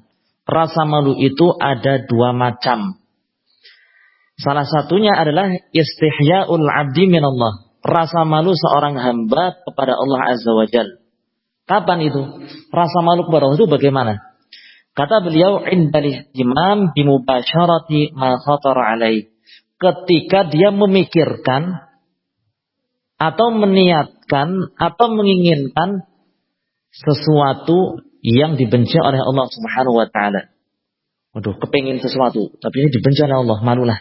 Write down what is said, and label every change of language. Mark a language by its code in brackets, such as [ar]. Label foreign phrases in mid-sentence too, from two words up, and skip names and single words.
[id] Rasa malu itu ada dua macam. Salah satunya adalah [ar] استحياء العبد من الله. [id] Rasa malu seorang hamba kepada Allah [ar] عز وجل. [id] Kapan itu? Rasa malu kepada Allah itu bagaimana? Kata beliau, [ar] عند الاهتمام بمباشرة ما خطر عليه. [id] Ketika dia memikirkan atau meniatkan atau menginginkan sesuatu yang dibenci oleh Allah [ar] سبحانه وتعالى. [id] Waduh, kepengin sesuatu, tapi ini dibenci oleh Allah, malulah.